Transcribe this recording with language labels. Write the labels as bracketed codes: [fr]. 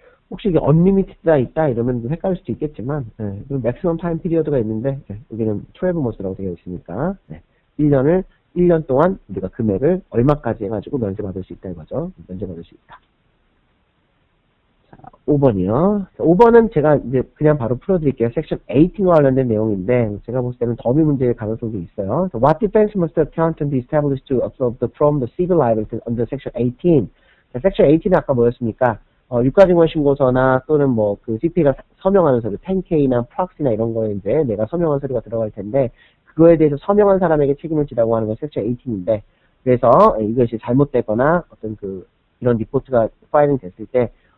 [ko] 혹시 이게 unlimited가 있다 이러면 좀 헷갈릴 수도 있겠지만, 네, 맥시멈 타임 피리어드가 있는데, 네, 여기는 12 months라고 되어 있으니까, 네, 1년 동안 우리가 금액을 얼마까지 해가지고 면제받을 수 있다 이거죠. 면제받을 수 있다. 자, 5번이요. 자, 5번은 제가 이제 그냥 바로 풀어드릴게요. 섹션 18과 관련된 내용인데, 제가 볼 때는 더미 문제의 가능성도 있어요. [en] So, what defense must the accountant be established to absolve from the civil liability under section 18? [ko] 자, 섹션 18은 아까 뭐였습니까? 유가증권 신고서나 또는 뭐 그 CPA가 서명하는 서류, 10K나 프락시나 이런 거에 이제 내가 서명한 서류가 들어갈 텐데 그거에 대해서 서명한 사람에게 책임을 지라고 하는 건 섹션 18인데 그래서 이것이 잘못되거나 어떤 그 이런 리포트가 파일링 됐을 때